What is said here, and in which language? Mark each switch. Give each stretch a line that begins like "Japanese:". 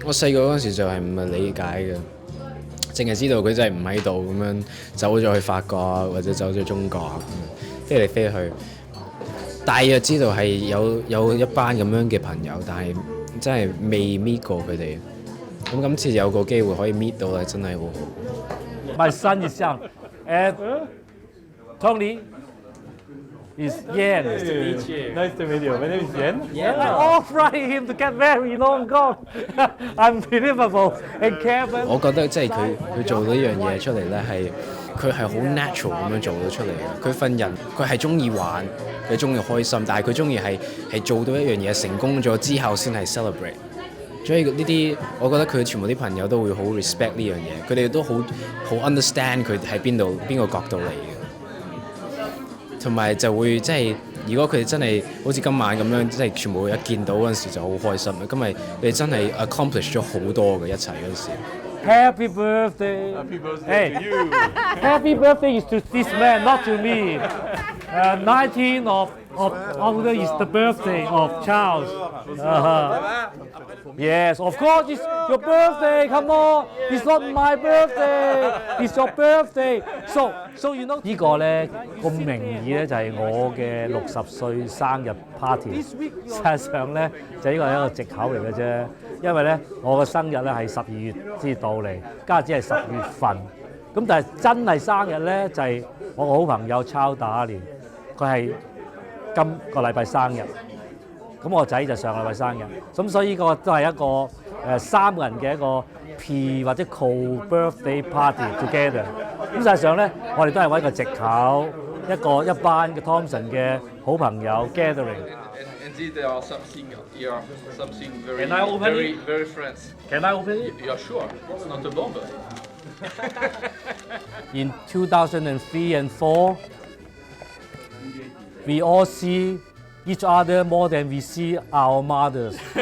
Cantonese: 我細個嗰陣時就係唔係理解嘅，淨係知道佢真係唔喺度咁樣走咗去法國啊，或者走咗中國啊，飛嚟飛去。大約知道係有一班咁樣嘅朋友，但係真係未 meet 過佢哋。咁今次有個機會可以 meet 到咧，真係好好。
English: My son is young, and Tony is Yan. Nice to meet you. Nice to meet you. My name is Yan. Yeah, I offered him to get married long gone. Unbelievable. And Kevin.
Cantonese: 我覺得即係佢做呢樣嘢出嚟咧，佢係好 natural 咁樣做到出嚟嘅。佢份人佢係中意玩，佢中意開心，但係佢中意係做到一樣嘢成功咗之後先係 celebrate。所以呢啲，我覺得佢全部啲朋友都會好 respect 呢樣嘢，佢哋都好 understand 佢喺邊個角度嚟嘅，同埋就會即係如果佢哋真係好似今晚咁樣，即係全部一見到嗰陣時就好開心。今日佢哋真係 accomplish 咗好多嘅一齊嗰陣時。
English: Happy birthday! Happy birthday to you! Happy birthday is to this man, not to me. 19 of August is the birthday of Charles. Yes, of course it's your birthday. Come on, it's not my birthday. It's your birthday. So you know
Cantonese: 呢個咧個名義咧就係我嘅60歲生日 party。實際上咧就呢個係一個藉口嚟嘅啫，因為咧我嘅生日咧係12月先到嚟，家姐係10月份。咁但係真係生日咧就係我個好朋友Charles打年。佢係今個禮拜生日，咁我仔就上個禮拜生日，咁所以呢個都係一個3個人嘅一個 P 或者
English: co-birthday party together。
Cantonese: 咁實際上咧，我哋都係揾個藉口，一班嘅 Thomson 嘅好朋友 gathering。
English: Indeed, there are something here, something very, Can I open very, it? very friends. Can I open it? You're sure? It's not a bomb. In 2003 and 4, we all see each other more than we see our mothers.